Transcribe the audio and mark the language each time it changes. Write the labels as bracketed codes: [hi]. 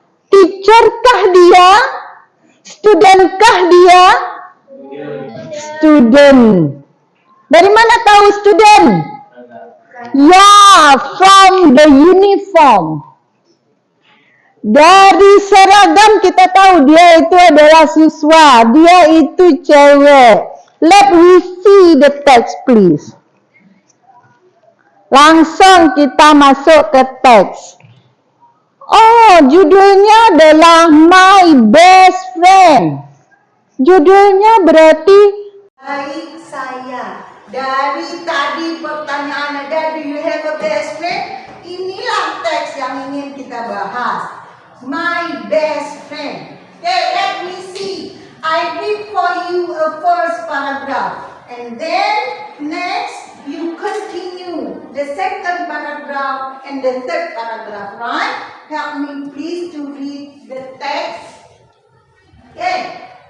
[id] Teacher kah dia? Student kah dia? Student. Dari mana tahu student? Ya, [en] from the uniform. [id] Dari seragam kita tahu dia itu adalah siswa, dia itu cewek. [en] Let me see the text please. [id] Langsung kita masuk ke teks. Oh, judulnya adalah My Best Friend. Judulnya berarti Baik saya. Dari tadi pertanyaan ada, [en] do you have a best friend? [id] Inilah teks yang ingin kita bahas. [en] My best friend. Okay, let me see. I read for you a first paragraph. And then next you continue the second paragraph and the third paragraph, right? Help me please to read the text. Okay.